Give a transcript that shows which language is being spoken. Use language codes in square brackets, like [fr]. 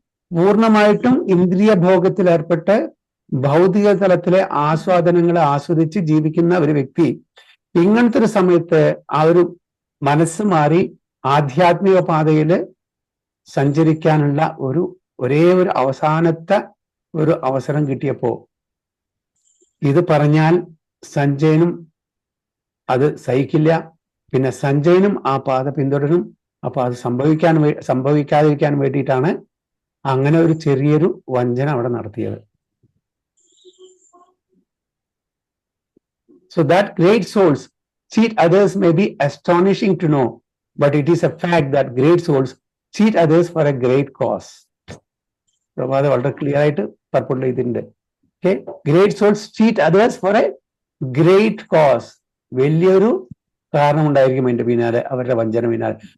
[ml] പൂർണ്ണമായിട്ടും ഇന്ദ്രിയ ഭോഗത്തിൽ ഏർപ്പെട്ട് ഭൗതിക തലത്തിലെ ആസ്വാദനങ്ങളെ ആസ്വദിച്ച് ജീവിക്കുന്ന ഒരു വ്യക്തി ഇങ്ങനത്തെ ഒരു സമയത്ത് ആ ഒരു മനസ്സ് മാറി ആധ്യാത്മിക പാതയിൽ സഞ്ചരിക്കാനുള്ള ഒരേ ഒരു അവസാനത്തെ ഒരു അവസരം കിട്ടിയപ്പോ ഇത് പറഞ്ഞാൽ സഞ്ജയനും അത് സഹിക്കില്ല. പിന്നെ സഞ്ജയനും ആ പാത പിന്തുടരും. അപ്പൊ അത് സംഭവിക്കാതിരിക്കാൻ വേണ്ടിയിട്ടാണ് അങ്ങനെ ഒരു ചെറിയൊരു വഞ്ചന അവിടെ നടത്തിയത്. [en] So that great souls cheat others may be astonishing to know, but it is a fact that great souls cheat others for a great cause. [ml] പ്രഭാത വളരെ ക്ലിയർ ആയിട്ട് പർപ്പുള്ള ഇതിന്റെ [en] Great souls cheat others for a great cause. [ml] വലിയൊരു കാരണം ഉണ്ടായിരിക്കും അതിന്റെ പിന്നാലെ, അവരുടെ വഞ്ചന പിന്നാലെ.